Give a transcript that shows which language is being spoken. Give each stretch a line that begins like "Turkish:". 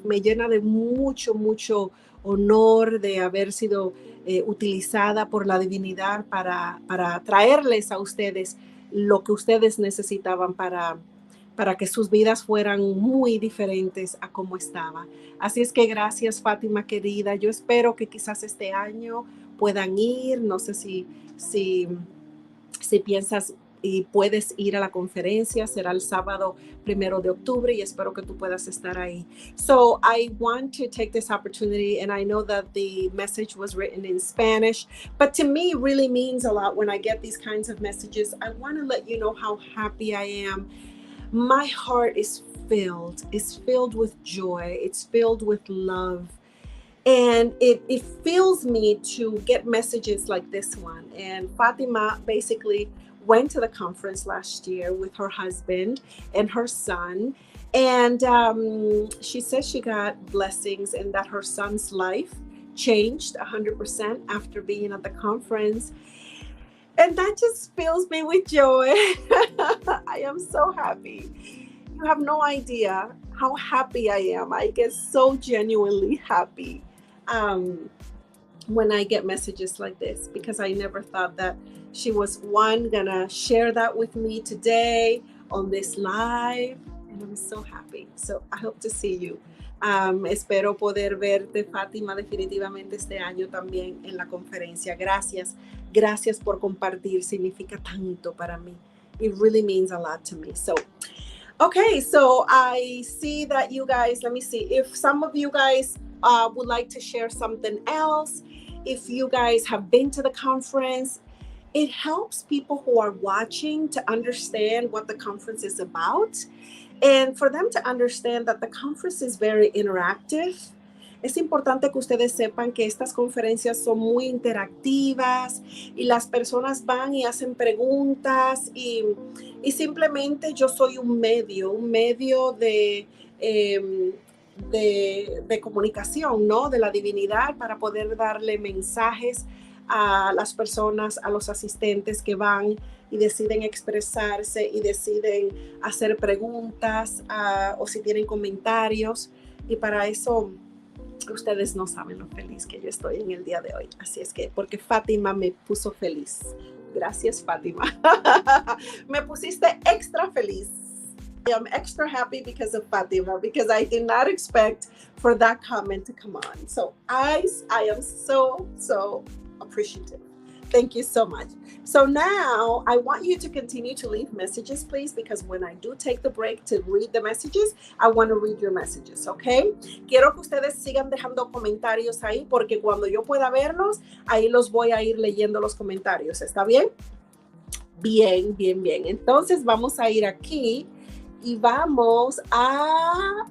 Spanish: Me llena de mucho, mucho honor de haber sido utilizada por la divinidad para traerles a ustedes lo que ustedes necesitaban para que sus vidas fueran muy diferentes a como estaba. Así es que gracias, Fátima querida. Yo espero que quizás este año puedan ir. No sé si piensas y puedes ir a la conferencia. Será el sábado 1 de octubre y espero que tú puedas estar ahí.
English: So I want to take this opportunity, and I know that the message was written in Spanish, but to me it really means a lot when I get these kinds of messages. I want to let you know how happy I am. My heart is filled with joy. It's filled with love. And it fills me to get messages like this one. And Fatima basically went to the conference last year with her husband and her son. And she says she got blessings and that her son's life changed 100% after being at the conference. And that just fills me with joy. I am so happy. You have no idea how happy I am. I get so genuinely happy when I get messages like this, because I never thought that she was gonna share that with me today on this live. And I'm so happy. So I hope to see you.
Spanish: Espero poder verte, Fátima, definitivamente este año también en la conferencia. Gracias por compartir. Significa tanto para mí.
English: It really means a lot to me. So, okay, so I see that you guys, let me see, if some of you guys would like to share something else, if you guys have been to the conference, it helps people who are watching to understand what the conference is about. And for them to understand that the conference is very interactive.
Spanish: Es importante que ustedes sepan que estas conferencias son muy interactivas y las personas van y hacen preguntas y simplemente yo soy un medio de comunicación, ¿no? De la divinidad para poder darle mensajes a las personas, a los asistentes que van y deciden expresarse y deciden hacer preguntas o si tienen comentarios. Y para eso ustedes no saben lo feliz que yo estoy en el día de hoy. Así es que, porque Fátima me puso feliz. Gracias, Fátima. Me pusiste extra feliz.
English: I am extra happy because of Fatima, because I did not expect for that comment to come on. So I am so appreciative. Thank you so much. So now I want you to continue to leave messages, please, because when I do take the break to read the messages, I want to read your messages, okay?
Spanish: Quiero que ustedes sigan dejando comentarios ahí, porque cuando yo pueda verlos, ahí los voy a ir leyendo los comentarios. ¿Está bien? Bien. Entonces vamos a ir aquí y vamos a...